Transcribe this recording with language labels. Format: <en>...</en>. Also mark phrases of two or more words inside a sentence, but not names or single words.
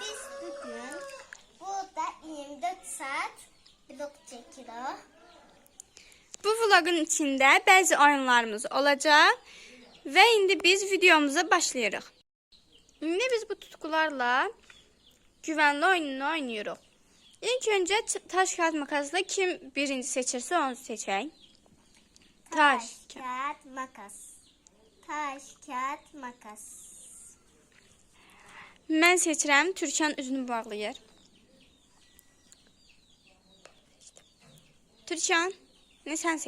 <tr>Biz bugün burada 24 saat vlog çekiyoruz.</tr> <az>Bu vlogun içində bəzi oyunlarımız olacaq və indi biz videomuza başlayırıq. İndi biz bu tutkularla güvənli oyununu oynayırıq. İlk öncə</az> <tr>taş kağıt makasla</tr> <az>kim birinci seçirsə onu seçək.</az> <tr>Taş, Kağıt, makas. Taş, kağıt, makas.</tr> <az>Mən seçirəm. Türkan üzünü bağlayır.</az> <tr>Türkan, ne sen seç?</tr>